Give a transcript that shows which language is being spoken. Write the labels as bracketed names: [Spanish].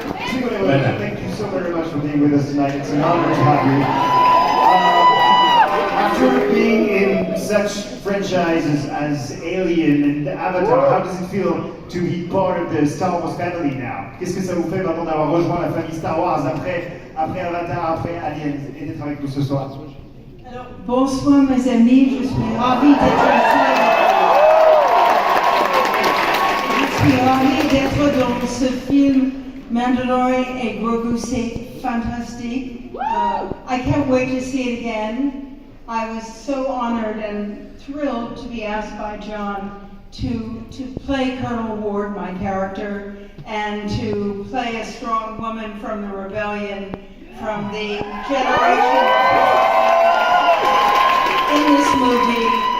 [English] Sigourney Weaver, thank you so very much for being with us tonight. It's an honor to have you. After being in such franchises as Alien and Avatar, how does it feel to be part of the Star Wars family now? [French] Qu'est-ce que ça vous fait maintenant d'avoir rejoint la famille Star Wars après Avatar, après Alien et d'être avec nous ce soir? Alors, bonsoir mes amis, je suis ravie d'être ici. Je suis ravie d'être dans ce film Mandalorian et Grogu, c'est fantastique. [English] I can't wait to see it again. I was so honored and thrilled to be asked by John to play Colonel Ward, my character, and to play a strong woman from the rebellion, from the generation in this movie.